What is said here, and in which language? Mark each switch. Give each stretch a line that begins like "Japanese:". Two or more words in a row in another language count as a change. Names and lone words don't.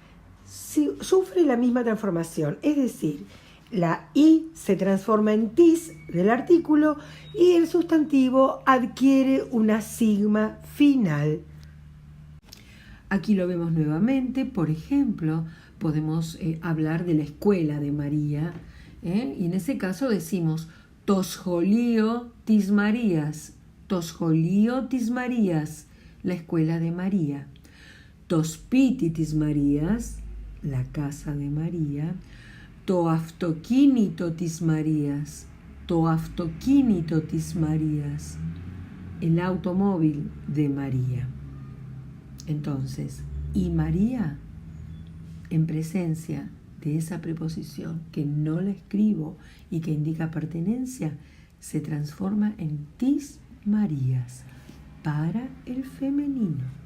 Spanish: Sufre la misma transformación, es decir, la i se transforma en tis del artículo y el sustantivo adquiere una sigma final. Aquí lo vemos nuevamente, por ejemplo, podemos hablar de la escuela de María, y en ese caso decimos
Greek: το σχολείο της Marías, το σχολείο της Marías,
Spanish: la escuela de María,
Greek: το σπίτι της Marías,
Spanish: la casa de María,
Greek: το αυτοκίνητο της Marías, το αυτοκίνητο της Marías,
Spanish: el automóvil de María. Entonces, y María, en presencia de esa preposición que no la escribo y que indica pertenencia, se transforma en
Greek: της Μαρίας
Spanish: para el femenino.